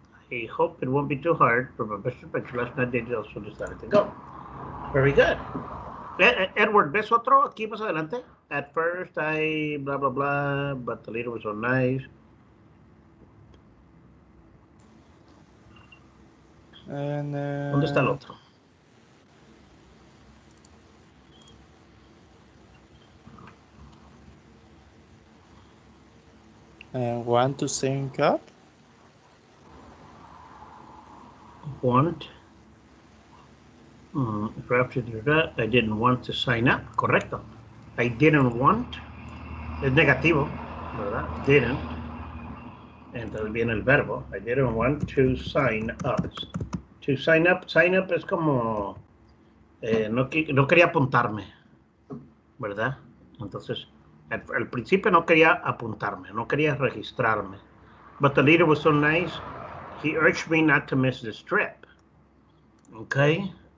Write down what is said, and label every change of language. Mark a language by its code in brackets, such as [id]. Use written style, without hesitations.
[en] I hope it won't be too hard for my best adventure. Last night they also decided to go. Very good. [es] Edward, ¿ves otro aquí más adelante? [en] At first I blah blah blah, but the leader was so nice. [es] ¿Dónde está el otro? [en] And want to sync up? want. I didn't want to sign up. Correcto. I didn't want. [es] Es negativo, ¿verdad? Didn't. Entonces viene el verbo. [en] I didn't want to sign up. [es] To sign up. Sign up es como... no quería apuntarme, ¿verdad? Entonces, al principio no quería apuntarme, no quería registrarme. [en] But the leader was so nice, he urged me not to miss this trip. Okay.